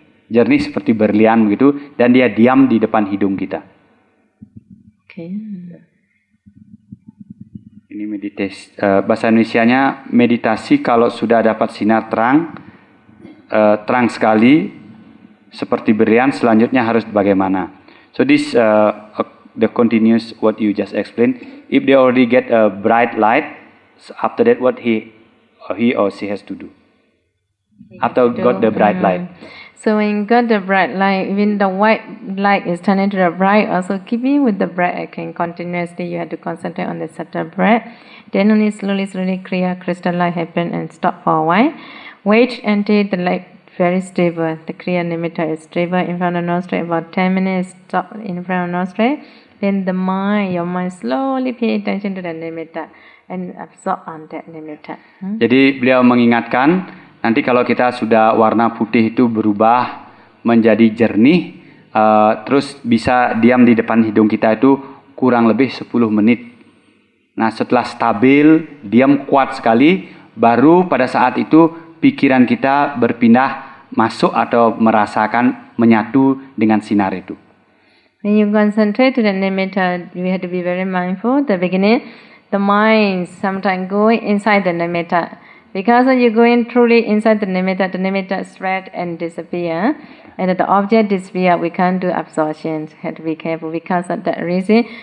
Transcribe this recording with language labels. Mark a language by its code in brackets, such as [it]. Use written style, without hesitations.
[id] Jernih seperti berlian begitu, dan dia diam di depan hidung kita. [en] Okay. [id] Ini meditasi, bahasa Indonesianya meditasi kalau sudah dapat sinar terang sekali seperti berlian, selanjutnya harus bagaimana. [en] So this the continuous what you just explained. If they already get a bright light, after that what he or she has to do after got the bright light. So when you got the bright light, even the white light is turned into the bright, also keeping with the breath again continuously, you have to concentrate on the subtle breath. Then only slowly clear crystal light happen and stop for a while. Wait until the light very stable. The clear nimitta is stable in front of nostril. About 10 minutes stop in front of nostril. Then your mind slowly pay attention to the nimitta and absorb on that nimitta. [id] Jadi beliau mengingatkan, nanti kalau kita sudah warna putih itu berubah menjadi jernih, terus bisa diam di depan hidung kita itu kurang lebih 10 menit. Nah, setelah stabil, diam kuat sekali, baru pada saat itu pikiran kita berpindah masuk atau merasakan menyatu dengan sinar itu. [en] When you concentrate to the nimitta, you have to be very mindful. The beginning, the mind sometimes go inside the nimitta. Because when you go in truly inside the nimitta spread and disappear. And the object disappear, we can't do absorption. Have to be careful because of that reason.